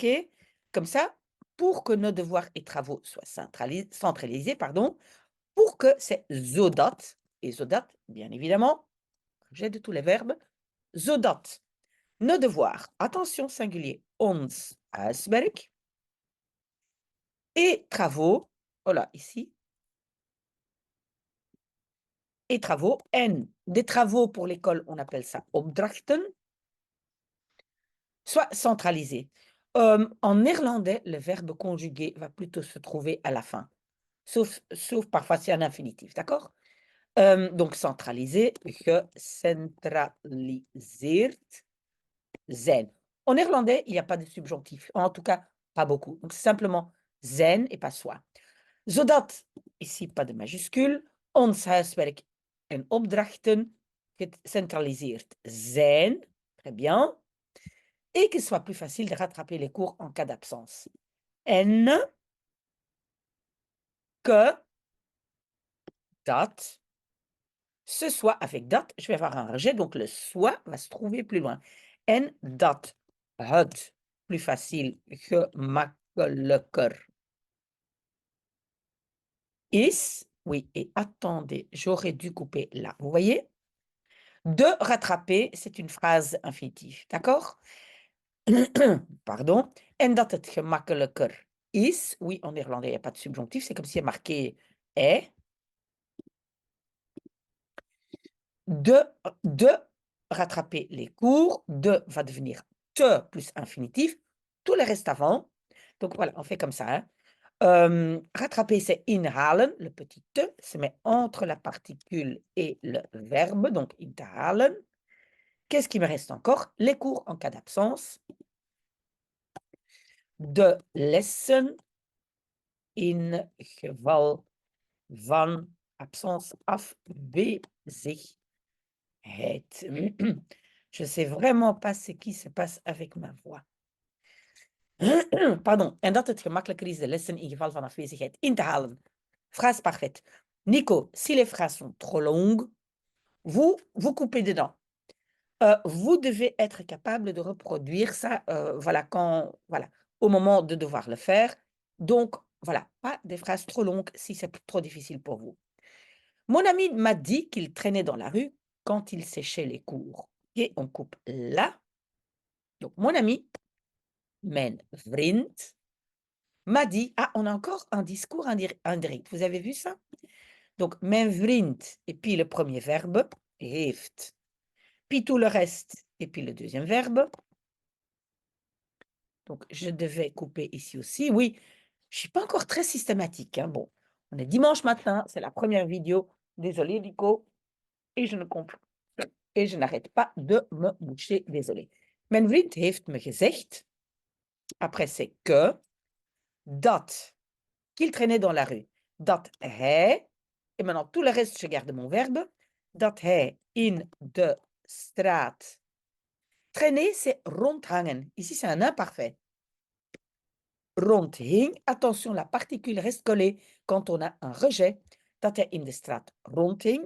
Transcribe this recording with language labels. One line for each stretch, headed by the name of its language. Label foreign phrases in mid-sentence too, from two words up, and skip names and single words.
French: Comme ça, pour que nos devoirs et travaux soient centralisés, pardon, pour que c'est zodat, et zodat, bien évidemment, j'ai de tous les verbes, zodat, nos devoirs, attention singulier,
Dutch: ons huiswerk,
French: et travaux, voilà, ici, et travaux, en des travaux pour l'école, on appelle ça opdrachten, soit centralisés. En néerlandais, le verbe conjugué va plutôt se trouver à la fin, sauf parfois c'est un infinitif, d'accord? Donc centralisé,
Dutch: gecentraliseerd zijn.
French: En néerlandais, il n'y a pas de subjonctif, en tout cas, pas beaucoup. Donc c'est simplement zijn et pas soi. Zodat, ici pas de majuscule,
Dutch: ons huiswerk en opdrachten gecentraliseerd zijn,
French: très bien, et qu'il soit plus facile de rattraper les cours en cas d'absence. En que dat, ce soit avec dat, je vais avoir un rejet, donc le soit va se trouver plus loin.
Dutch: En dat het
French: plus facile,
Dutch: gemakkelijker is,
French: oui, et attendez, j'aurais dû couper là, vous voyez? De rattraper, c'est une phrase infinitive, d'accord? Pardon.
Dutch: En dat het gemakkelijker is,
French: oui, en néerlandais, il n'y a pas de subjonctif, c'est comme s'il y a marqué est. De rattraper les cours, de va devenir te plus infinitif, tout le reste avant. Donc voilà, on fait comme ça. Hein. Rattraper, c'est inhalen, le petit te se met entre la particule et le verbe, donc
Dutch: in te halen.
French: Qu'est-ce qui me reste encore? Les cours en cas d'absence.
Dutch: De lessen in geval van absence afwezigheid.
French: Je sais vraiment pas ce qui se passe avec ma voix. Pardon.
Dutch: En dat het gemakkelijker is de lessen in geval van afwezigheid in te halen.
French: Phrase parfaite. Nico, si les phrases sont trop longues, vous coupez dedans. Vous devez être capable de reproduire ça, voilà, voilà, au moment de devoir le faire. Donc, voilà, pas des phrases trop longues si c'est trop difficile pour vous. Mon ami m'a dit qu'il traînait dans la rue quand il séchait les cours. Et on coupe là. Donc, mon ami,
Dutch: mijn vriend,
French: m'a dit, ah, on a encore un discours indirect. Vous avez vu ça? Donc,
Dutch: mijn vriend,
French: et puis le premier verbe, heeft. Puis tout le reste, et puis le deuxième verbe. Donc, je devais couper ici aussi. Oui, je ne suis pas encore très systématique, hein. Bon, on est dimanche matin, c'est la première vidéo. Désolée, Nico. Et je ne comprends. Et je n'arrête pas de me moucher. Désolée.
Dutch: Mijn vriend heeft me gezegd,
French: après c'est que, dat, qu'il traînait dans la rue.
Dutch: Dat hij,
French: et maintenant tout le reste, je garde mon verbe.
Dutch: Dat hij in de straat.
French: Traîner, c'est rondhangen. Ici, c'est un imparfait. Rondhing, attention, la particule reste collée quand on a un rejet.
Dutch: Dat hij in de straat rondhing.